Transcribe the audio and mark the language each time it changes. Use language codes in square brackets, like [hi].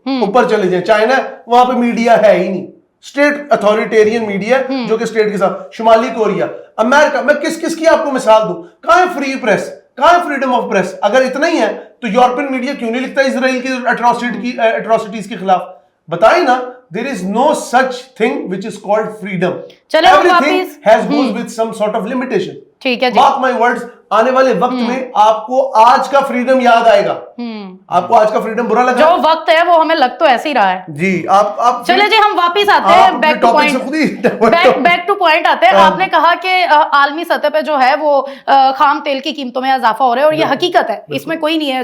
[ur] اوپر چلے جائیں چائنا ہے, وہاں پہ میڈیا ہے ہی نہیں, اسٹیٹ اتھارٹیرین میڈیا جو کہ اسٹیٹ کے ساتھ. شمالی کوریا, امریکہ, میں کس کس کی آپ کو مثال دوں؟ کہاں ہے فری پریس, کہاں ہے [en] Freedom of press? [ur] اگر اتنا ہی ہے تو یورپین میڈیا کیوں نہیں لکھتا اسرائیل کی اٹراسٹیز کے خلاف؟ بتائیں نا. [en] There is no such thing which is called freedom. Everything has goes with some sort of limitation. [ur] ٹھیک ہے جی, [en] mark my words, [ur] آنے والے وقت میں آپ کو آج کا فریڈم یاد آئے گا. آپ کو آج کا فریڈم برا لگا؟ جو وقت ہے وہ ہمیں لگ تو ایسے ہی رہا ہے. جی آپ چلے جی, ہم واپس آتے ہیں [en] back to point [ur] آتے ہیں. آپ نے کہا کہ عالمی سطح پہ جو ہے وہ خام تیل کی قیمتوں میں اضافہ ہو رہا ہے, اور یہ حقیقت ہے, اس میں کوئی نہیں ہے.